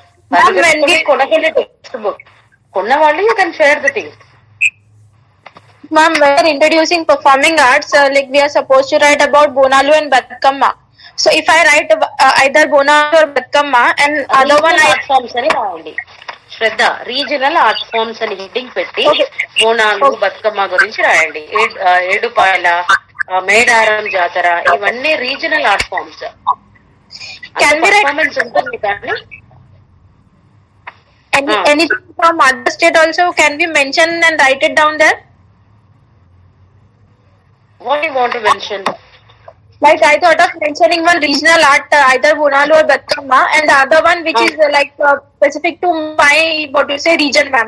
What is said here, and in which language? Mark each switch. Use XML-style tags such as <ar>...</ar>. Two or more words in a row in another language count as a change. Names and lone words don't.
<en>When we get textbook, you can share the things. Ma'am, we are introducing performing arts. Like we are supposed to write about Bonalu and Batkamma. So if I write either Bonalu or Batkamma and other one art forms</en> <te>అని రాయండి. Shraddha,</te> <en>regional art forms</en> <te>అని హెడ్డింగ్ పెట్టి బోనాలు బతుకమ్మ గురించి రాయండి. ఏడుపాయల, మేడారం జాతర, ఇవన్నీ</te> <en>regional art forms. Can we write</en> <te>ఉంటుంది కానీ</te> <en>anything from other state also? Can we mention and write it down there? What do you want to mention? Like I thought of mentioning one regional art, either Bonalu or Batkamma, and the other one which is like specific to my region, ma'am.</en>